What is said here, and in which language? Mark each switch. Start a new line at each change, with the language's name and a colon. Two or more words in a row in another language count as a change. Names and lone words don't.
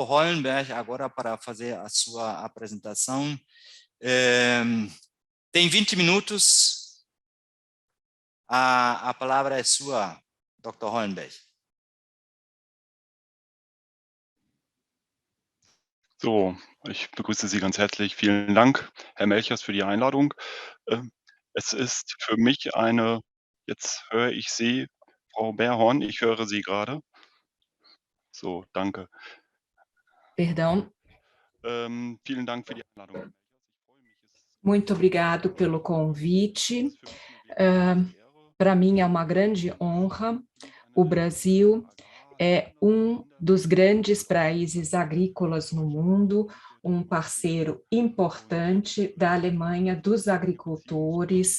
Portuguese: Hollenberg agora para fazer a sua apresentação. Tem 20 minutos, a palavra é sua, Dr. Hollenberg.
German: So, ich begrüße Sie ganz herzlich. Vielen Dank, Herr Melchers, für die Einladung. Es ist für mich eine jetzt höre ich Sie, Frau Berhorn, ich höre Sie gerade. So, danke.
Portuguese: Perdão.
German: Vielen Dank für die Einladung.
Portuguese: Muito obrigado pelo convite. Para mim é uma grande honra. O Brasil é um dos grandes países agrícolas no mundo, um parceiro importante da Alemanha, dos agricultores.